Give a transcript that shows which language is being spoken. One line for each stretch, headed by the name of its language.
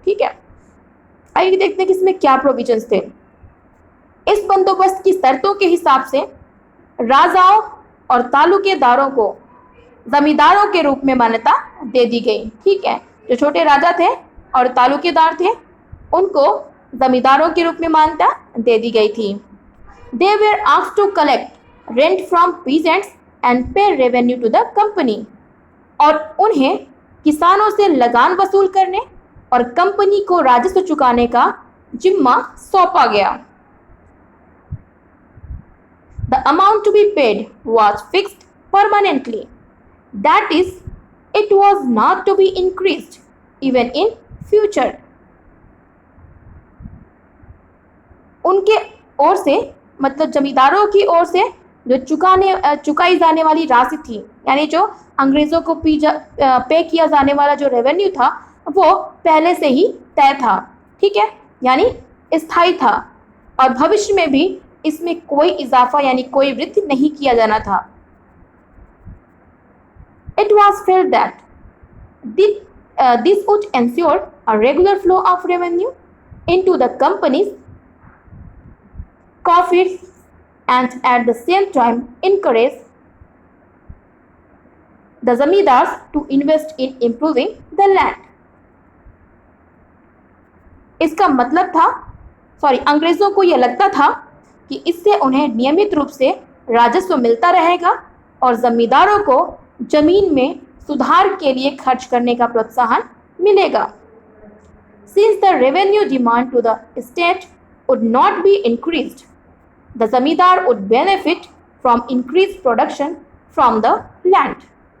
Hindi: ठीक है, आइए देखते हैं कि इसमें क्या प्रोविजंस थे। इस बंदोबस्त की शर्तों के हिसाब से राजाओं और तालुकेदारों को जमींदारों के रूप में मान्यता दे दी गई। ठीक है, जो छोटे राजा थे और तालुकेदार थे उनको जमींदारों के रूप में मान्यता दे दी गई थी।
English: They were asked to collect rent from peasants and pay revenue to the company.
Hindi: और उन्हें किसानों से लगान वसूल करने और कंपनी को राजस्व चुकाने का जिम्मा सौंपा गया।
English: The amount to be paid was fixed permanently. That is, it was not to be increased even in future.
Hindi: उनके ओर से मतलब जमींदारों की ओर से जो चुकाई जाने वाली राशि थी, यानी जो अंग्रेजों को पे किया जाने वाला जो रेवेन्यू था वो पहले से ही तय था। ठीक है, यानी स्थायी था और भविष्य में भी इसमें कोई इजाफा यानी कोई वृद्धि नहीं किया जाना था।
English: It was felt that this would ensure a regular flow of revenue into the company's coffers and at the same time encourage the zamindars to invest in improving the land.
Hindi: इसका मतलब था अंग्रेजों को यह लगता था कि इससे उन्हें नियमित रूप से राजस्व मिलता रहेगा और जमींदारों को जमीन में सुधार के लिए खर्च करने का प्रोत्साहन मिलेगा।
English: Since the revenue demand to the state would not be increased, the zamindar would benefit from increased production from the land.